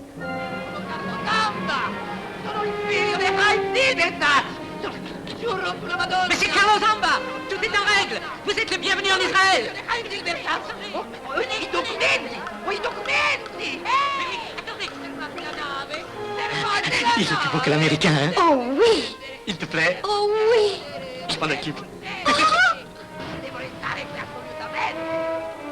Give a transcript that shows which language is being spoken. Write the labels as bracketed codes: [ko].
[it] Sono il figlio di Chaim Silversat. Giuro sulla Madonna. [fr] Monsieur Carlo Zamba, tout est en règle. Vous êtes le bienvenu en Israël. [it] Chaim Silversat. Ho i documenti. [fr] Attendez. Il est plus beau que l'américain, hein? Oh oui! Il te plaît? Oh oui! Je m'en occupe. [it] Devo restare qui assolutamente.